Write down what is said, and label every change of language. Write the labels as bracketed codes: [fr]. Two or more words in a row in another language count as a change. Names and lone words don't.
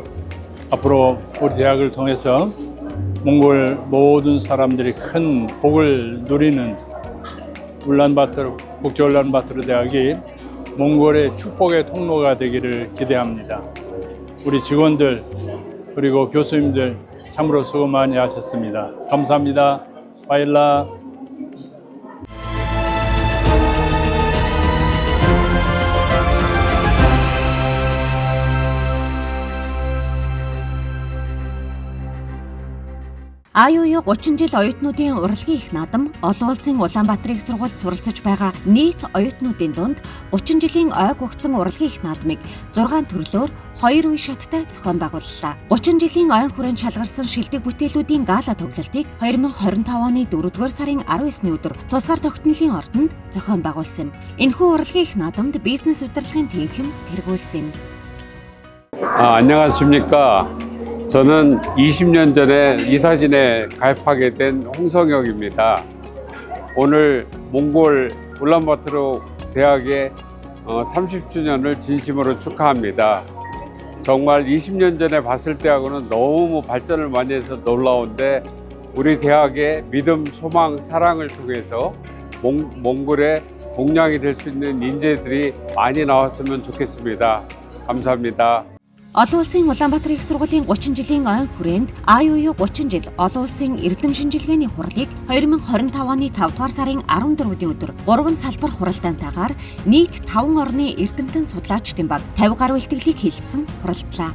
[ko] 앞으로 우리 대학을 통해서 몽골 모든 사람들이 큰 복을 누리는 국제 울란바토르 대학이 몽골의 축복의 통로가 되기를 기대합니다. 우리 직원들 그리고 교수님들 참으로 수고 많이 하셨습니다. 감사합니다. 바일라. [mn] АЮУ 30 жил оюутнуудын урлагийн их наадам олон улсын Улаанбаатар их сургуульд суралцж байгаа нийт оюутнуудын дунд 30 жилийн ойг хугацсан урлагийн их наадмыг 6 төрлөөр 2 үе шаттай зохион байгууллаа. 30 жилийн ойн хүрээнд шалгарсан шилдэг бүтээлүүдийн гала тоглолтыг 2025 оны 4-р сарын 19-ний өдөр тусгаар тогтнолын ордонд зохион байгуулсан юм. Энэхүү урлагийн их наадамд бизнес удирдлагын тэнхим тэргүүлсэн юм. [ko] 안녕하십니까. 저는 20년 전에 이사진에 가입하게 된 홍성혁입니다. 오늘 몽골 울란바토르 대학의 30주년을 진심으로 축하합니다. 정말 20년 전에 봤을 때하고는 너무 발전을 많이 해서 놀라운데 우리 대학의 믿음, 소망, 사랑을 통해서 몽골의 동량이 될 수 있는 인재들이 많이 나왔으면 좋겠습니다. 감사합니다. [mn] Олон улсын Улаанбаатар их сургуулийн 30 жилийн ойн хүрээнд АЮУ 30 жил олон улсын эрдэм шинжилгээний хурлыг 2025 оны 5 дугаар сарын 14-ний өдөр 3 салбар хуралдаантайгаар нийт 5 орны эрдэмтэн судлаачдын баг 50 гаруй илтгэлийг хилцэн хуралдлаа.